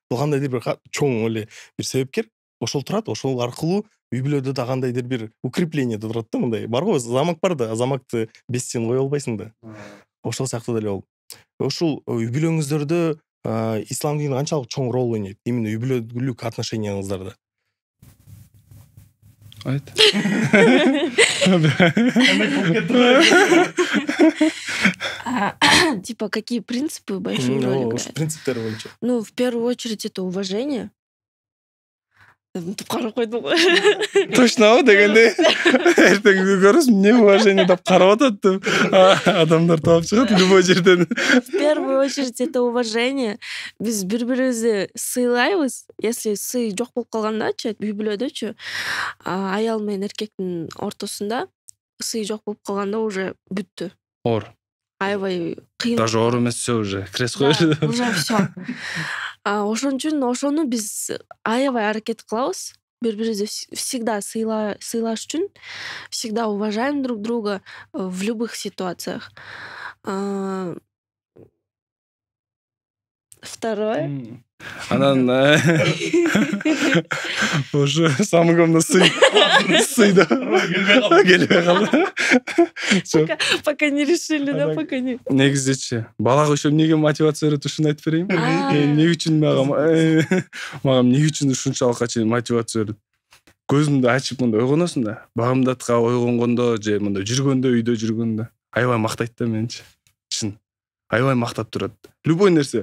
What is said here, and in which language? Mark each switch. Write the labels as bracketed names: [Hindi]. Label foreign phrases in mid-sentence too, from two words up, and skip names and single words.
[Kyrgyz] Бул кандайдыр бир чоң эле бир себепкер. Ошол турат, ошол аркылуу үй бүлөдө да кандайдыр бир укрепление турат да, мындай. Барбы, замок бар да, замокты 5 стен кое албайсың да. Ошол сыяктуу деле болуп. Ошол үй бүлөңүздөрдө ислам дини канчалык чоң роль ойнойт именно үй бүлөлүк отношенияңыздарда? Айт. [Russian] Типа, какие принципы большую роль играют? [Kyrgyz] Принциптер боюнча. [Russian] Ну, в первую очередь, это уважение. [Kyrgyz] Карап койдум го. Точно дегенде эртең көрөсүң эмне уважение деп карап атат деп адамдар таап чыгат любой жерден. [Russian] В первую очередь, это уважение. [Kyrgyz] Биз бири-бирибизди сыйлайбыз. Если сый жок болуп калгандачы, үй бүлөдөчү, аял менен эркектин ортосунда сый жок болуп калганда уже бүттү. Ор. Аябай кыйын. Даже ор эмес, [Russian] все уже крес Да, [Kyrgyz] коюш. [Russian] уже всё. [Kyrgyz] Ошон үчүн ошону биз аябай аракет кылабыз. Бири-бирибизди всегда сыйлаш үчүн, [Russian] всегда уважаем друг друга в любых ситуациях. Второе. [Kyrgyz] Анан [Russian] уже самый главный [Kyrgyz] сый да келбей калды. [Russian] Пока не решили, да, пока не. [Kyrgyz] Негизичи балага ошо эмнеге мотивация берет, ушуну айтып берейинби? Эмне үчүн мага эмне үчүн ушунчалыкка чейин мотивация берет? Көзүңдү ачып мындай ойгоносуң да, багымдатка ойгонгондо же мындай жүргөндө, үйдө жүргөндө аябай мактайт да менчи. Чын. Аябай мактап турат. Любой нерсе.